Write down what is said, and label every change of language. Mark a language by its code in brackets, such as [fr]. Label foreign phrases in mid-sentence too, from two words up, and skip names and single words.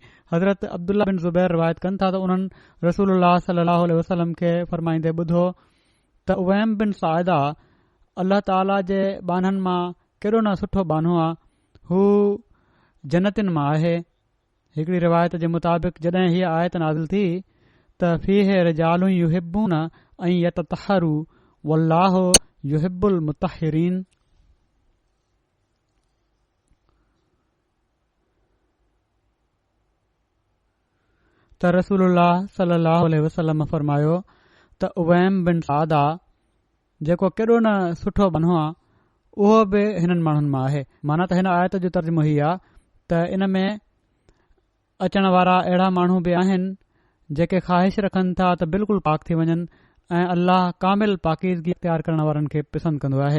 [sd] हज़रत अब्दुल्ला बिन ज़ुबैर रिवायत कनि था त उन्हनि रसूलुल्लाह [ar] صلى الله عليه وسلم [sd] खे फरमाईंदे ॿुधो त उवैम बिन साइदा अल्लाह ताला जे बाननि मां केॾो न सुठो बानो आहे, हू जन्नतिन मां आहे। हिकड़ी रिवायत जे मुताबिक़ जॾहिं हीअ आयत नाज़िल थी त [ar] فيه رجال يحبون أن يتطهروا والله يحب المطهرين. [sd] त रसूलुल्लाह [ar] صلى الله عليه وسلم [sd] फरमायो त उवैम बिन सादा जेको केॾो न सुठो बनो आहे उहो बि हिननि माण्हुनि मां आहे। माना त हिन आयत जो तर्जुमो ही आहे त इन में अचण वारा अहिड़ा माण्हू बि आहिनि जेके ख़्वाहिश रखनि था त बिल्कुलु पाक थी वञनि ऐं अल्लाह कामिल पाकीज़गी इख़्तियार करण वारनि खे पसंदि कंदो आहे।